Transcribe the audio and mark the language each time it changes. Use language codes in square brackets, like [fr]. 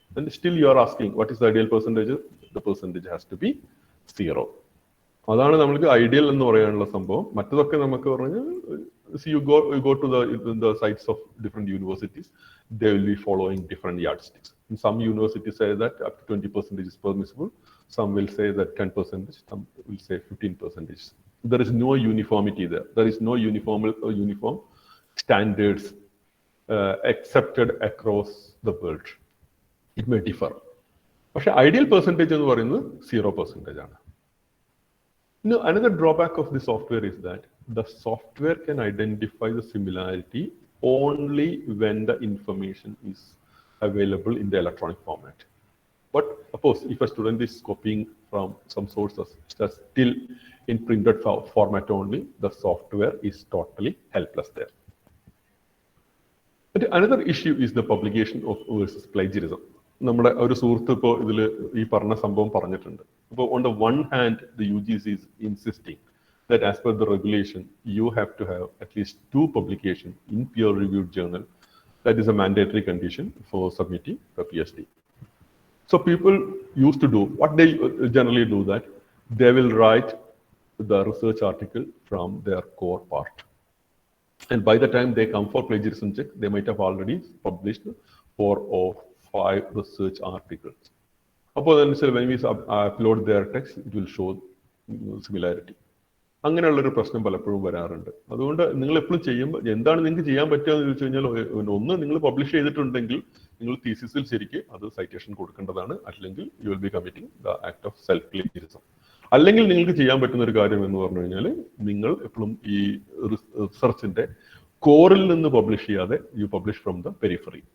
[en] And still you are asking, what is the ideal percentage? The percentage has to be 0. [ml] അതാണ് നമ്മൾക്ക് ideal എന്ന് പറയാനുള്ള സംഭവം. മറ്റതൊക്കെ നമുക്ക് പറഞ്ഞാൽ [en] you go to the sites of different universities, they will be following different yardsticks. Some universities say that up to 20% is permissible. Some will say that 10%, some will say 15%. There is no uniformity there. There is no uniform standards accepted across the world. It may differ. But the ideal percentage is 0%. Now, another drawback of the software is that the software can identify the similarity only when the information is available in the electronic format. But suppose if a student is copying from some sources that's still in printed format only, the software is totally helpless there. But another issue is the publication of versus plagiarism. [ml] നമ്മുടെ ഒരു സുഹൃത്ത് ഇപ്പോൾ ഇതിൽ ഈ പറഞ്ഞ സംഭവം പറഞ്ഞിട്ടുണ്ട്. [en] അപ്പോൾ on the one hand, the UGC is insisting that as per the regulation, you have to have at least 2 publications in peer-reviewed journal. That is a mandatory condition for submitting a PhD. So people used to do, what they generally do that, they will write the research article from their core part. And by the time they come for plagiarism check, they might have already published 4 or 5 research articles. When we upload their text, it will show similarity. [ml] അങ്ങനെയുള്ളൊരു പ്രശ്നം പലപ്പോഴും വരാറുണ്ട്. അതുകൊണ്ട് നിങ്ങൾ എപ്പോഴും ചെയ്യുമ്പോൾ എന്താണ് നിങ്ങൾക്ക് ചെയ്യാൻ പറ്റുക എന്ന് ചോദിച്ചു കഴിഞ്ഞാൽ, ഒന്ന് നിങ്ങൾ പബ്ലിഷ് ചെയ്തിട്ടുണ്ടെങ്കിൽ നിങ്ങൾ തീസിസിൽ ശരിക്ക് അത് സൈറ്റേഷൻ കൊടുക്കേണ്ടതാണ്. അല്ലെങ്കിൽ [en] You will be committing the act of self plagiarism. [ml] അല്ലെങ്കിൽ നിങ്ങൾക്ക് ചെയ്യാൻ പറ്റുന്ന ഒരു കാര്യം എന്ന് പറഞ്ഞു കഴിഞ്ഞാൽ, നിങ്ങൾ എപ്പോഴും ഈ റിസർച്ചിന്റെ കോറിൽ നിന്ന് പബ്ലിഷ് ചെയ്യാതെ [en] You publish from the periphery.